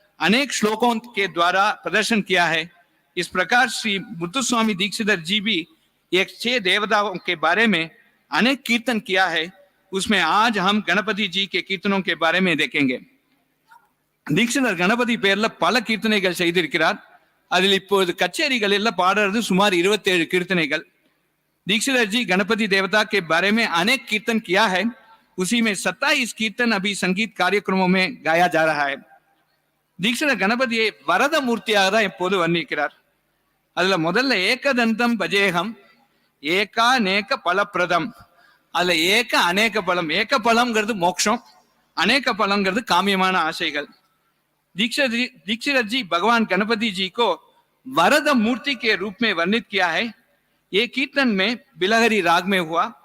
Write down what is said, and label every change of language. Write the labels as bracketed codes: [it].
[hi] अनेक श्लोकों के द्वारा प्रदर्शन किया है। इस प्रकार श्री मुत्तुस्वामी दीक्षितर जी भी एक 6 देवताओं के बारे में अनेक कीर्तन किया है। उसमें आज हम गणपति जी के कीर्तनों के बारे में देखेंगे। [ta] தீட்சிதர் கணபதி பேர்ல பல கீர்த்தனைகள் செய்திருக்கிறார். அதில் இப்போது கச்சேரிகளில் பாடுறது சுமார் 27 कीर्तनेகள். [hi] दीक्षितर जी गणपति देवता के बारे में अनेक कीर्तन किया है. उसी में 27 कीर्तन अभी संगीत कार्यक्रमों में गाया जा रहा है. [ta] தீட்சிதர் கணபதியை வரத மூர்த்தியாக தான் எப்போது வர்ணிக்கிறார். அதுல முதல்ல ஏகதந்தம் பஜேகம் ஏகாநேக பலப்பிரதம். அதுல ஏக அநேக பலம். ஏக பலம்ங்கிறது மோட்சம், अनेक பலங்கிறது காமியமான ஆசைகள். [hi] दीक्षितर जी भगवान गणपति जी को वरद मूर्ति के रूप में वर्णित किया है. ये कीर्तन में बिलहरी राग में हुआ.